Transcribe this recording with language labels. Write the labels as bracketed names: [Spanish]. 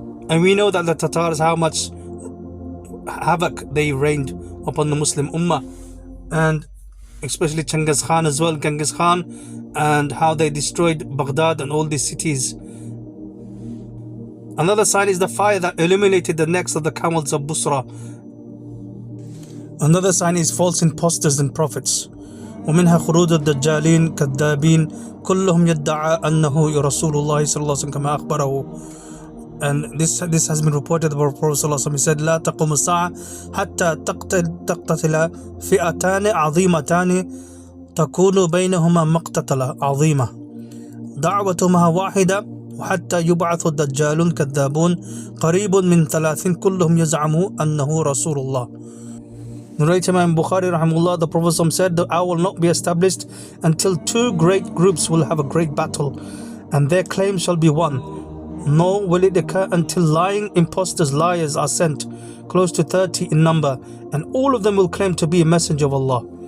[English] And we know that the Tatars, how much havoc they reigned upon the Muslim Ummah, and especially Genghis Khan as well, and how they destroyed Baghdad and all these cities. Another sign is the fire that illuminated the necks of the camels of Busra. Another sign is false impostors and prophets. [Arabic] ومنها خروج الدجالين كذابين كلهم يدعى أنه رسول الله صلى الله عليه وسلم كما أخبره. [English] And this has been reported about Prophet صلى الله عليه وسلم. He said [Arabic] لا تقوم الساعة حتى تقتتل فئتان عظيمتان تكون بينهما مقتتلة عظيمة دعوتهما واحدة وحتى يبعث الدجالون كذابون قريب من 30 كلهم يزعموا أنه رسول الله. [English] Narrated by Bukhari Rahimahullah, the Prophet said, the hour will not be established until two great groups will have a great battle, and their claim shall be one. Nor will it occur until lying impostors, liars are sent, close to 30 in number, and all of them will claim to be a messenger of Allah.